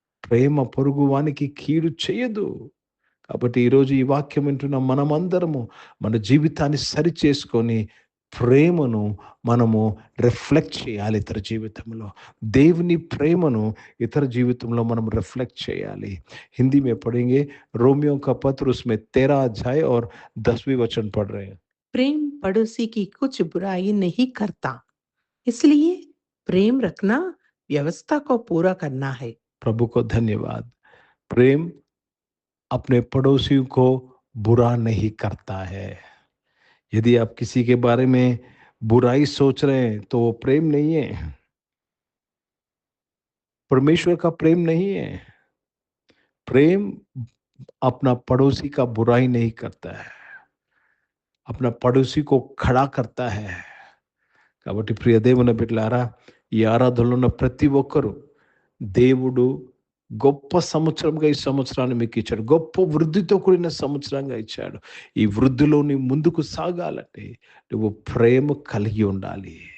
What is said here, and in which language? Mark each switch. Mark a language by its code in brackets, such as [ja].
[te] ప్రేమ పొరుగువానికి కీడు చేయదు. కాబట్టి ఈరోజు ఈ వాక్యం వింటున్న మనమందరము మన జీవితాన్ని సరి చేసుకొని ప్రేమను మనము రిఫ్లెక్ట్ చేయాలి ఇతర జీవితంలో. దేవుని ప్రేమను ఇతర జీవితంలో మనం రిఫ్లెక్ట్ చేయాలి. [hi] हिंदी में पढ़ेंगे रोमियो का पत्र, उसमें 13 अध्याय और 10वीं वचन पढ़ रहे हैं. प्रेम पड़ोसी की कुछ बुराई नहीं करता, इसलिए प्रेम रखना व्यवस्था को पूरा करना है. प्रभु को धन्यवाद. प्रेम अपने पड़ोसी को बुरा नहीं करता है. यदि आप किसी के बारे में बुराई सोच रहे हैं तो वो प्रेम नहीं है, परमेश्वर का प्रेम नहीं है. प्रेम अपना पड़ोसी का बुराई नहीं करता है, अपना पड़ोसी को खड़ा करता है. [te] కాబట్టి ప్రియ దేవుని బిడ్డలారా, ఈ ఆరాధనలో ఉన్న ప్రతి ఒక్కరూ దేవుడు గొప్ప సంవత్సరంగా ఈ సంవత్సరాన్ని మీకు ఇచ్చాడు. గొప్ప వృద్ధితో కూడిన సంవత్సరంగా ఇచ్చాడు. ఈ వృద్ధిలో నీ ముందుకు సాగాలంటే నువ్వు ప్రేమ కలిగి ఉండాలి.